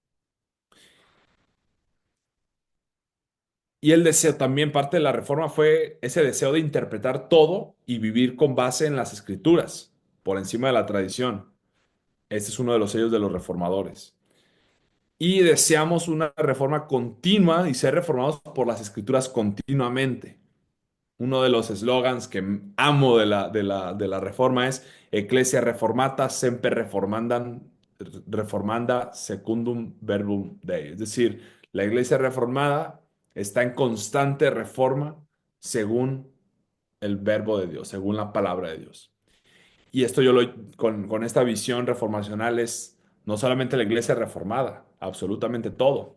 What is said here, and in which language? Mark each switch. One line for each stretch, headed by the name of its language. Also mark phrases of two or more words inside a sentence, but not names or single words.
Spanish: Y el deseo también, parte de la reforma fue ese deseo de interpretar todo y vivir con base en las escrituras, por encima de la tradición. Este es uno de los sellos de los reformadores. Y deseamos una reforma continua y ser reformados por las escrituras continuamente. Uno de los eslogans que amo de la reforma es
Latin: Ecclesia reformata semper reformanda secundum verbum Dei.
Spanish: Es decir, la iglesia reformada está en constante reforma según el verbo de Dios, según la palabra de Dios. Y esto con esta visión reformacional es no solamente la iglesia reformada, absolutamente todo.